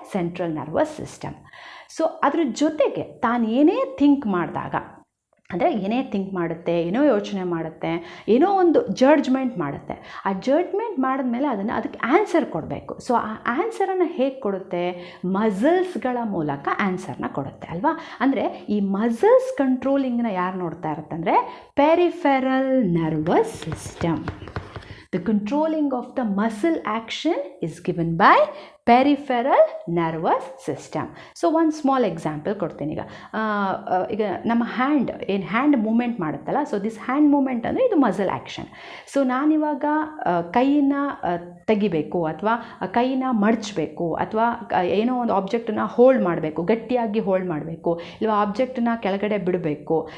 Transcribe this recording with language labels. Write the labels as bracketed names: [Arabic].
[Kannada] Central nervous system. So ಅದ್ರ ಜೊತೆಗೆ ತಾನು ಏನೇ ಥಿಂಕ್ ಮಾಡಿದಾಗ, ಅಂದರೆ ಏನೇ ಥಿಂಕ್ ಮಾಡುತ್ತೆ, ಏನೋ ಯೋಚನೆ ಮಾಡುತ್ತೆ, ಏನೋ ಒಂದು ಜಡ್ಜ್ಮೆಂಟ್ ಮಾಡುತ್ತೆ, ಆ ಜಡ್ಜ್ಮೆಂಟ್ ಮಾಡಿದ್ಮೇಲೆ ಅದಕ್ಕೆ ಆನ್ಸರ್ ಕೊಡಬೇಕು. ಸೊ ಆ ಆನ್ಸರನ್ನು ಹೇಗೆ ಕೊಡುತ್ತೆ? ಮಸಲ್ಸ್ಗಳ ಮೂಲಕ ಆನ್ಸರ್ನ ಕೊಡುತ್ತೆ ಅಲ್ವಾ? ಅಂದರೆ ಈ ಮಸಲ್ಸ್ ಕಂಟ್ರೋಲಿಂಗ್ನ ಯಾರು ನೋಡ್ತಾ ಇರುತ್ತೆ ಅಂದರೆ peripheral nervous system. [English] The controlling of the muscle action is given by peripheral nervous system. So one small example [Kannada] ಕೊಡ್ತೀನಿ. ಈಗ ನಮ್ಮ hand moment ಮಾಡುತ್ತಲ್ಲ, [English] so this hand movement [Kannada] ಅಂದರೆ ಇದು ಮಸಲ್ ಆ್ಯಕ್ಷನ್. ಸೊ ನಾನಿವಾಗ ಕೈಯನ್ನು ತೆಗಿಬೇಕು ಅಥವಾ ಕೈನ ಮಡಚಬೇಕು ಅಥವಾ ಏನೋ ಒಂದು ಆಬ್ಜೆಕ್ಟನ್ನು ಹೋಲ್ಡ್ ಮಾಡಬೇಕು, ಗಟ್ಟಿಯಾಗಿ ಹೋಲ್ಡ್ ಮಾಡಬೇಕು, ಇಲ್ವಾ ಆಬ್ಜೆಕ್ಟನ್ನ ಕೆಳಗಡೆ ಬಿಡಬೇಕು.